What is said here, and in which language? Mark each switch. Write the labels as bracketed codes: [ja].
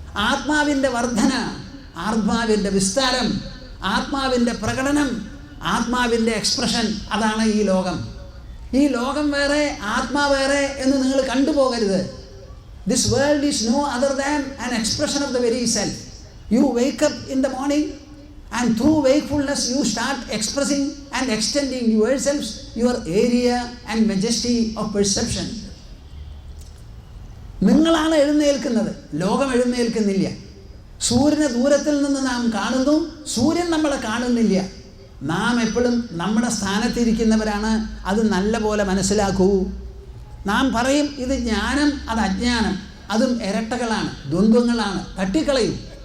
[ml] ആത്മാവിൻ്റെ വർധന, ആത്മാവിൻ്റെ വിസ്താരം, ആത്മാവിൻ്റെ പ്രകടനം, ആത്മാവിൻ്റെ എക്സ്പ്രഷൻ, അതാണ് ഈ ലോകം. ഈ ലോകം വേറെ, ആത്മാ വേറെ എന്ന് നിങ്ങൾ കണ്ടുപോകരുത്. [en] This world is no other than an expression of the very self. You wake up in the morning and through wakefulness you start expressing and extending yourselves, your area and majesty of perception. [ml] നിങ്ങളാണ് എഴുന്നേൽക്കുന്നത്, ലോകം എഴുന്നേൽക്കുന്നില്ല. സൂര്യനെ ദൂരത്തിൽ നിന്ന് നാം കാണുന്നു, സൂര്യൻ നമ്മളെ കാണുന്നില്ല. നാം എപ്പോഴും നമ്മുടെ സ്ഥാനത്തിരിക്കുന്നവരാണ്. അത് നല്ല പോലെ മനസ്സിലാക്കൂ. നാം പറയും ഇത് ജ്ഞാനം, അത് അജ്ഞാനം, അതും ഇരട്ടകളാണ്, ദ്വന്ദ്വങ്ങളാണ്. തട്ടിക്കളയും.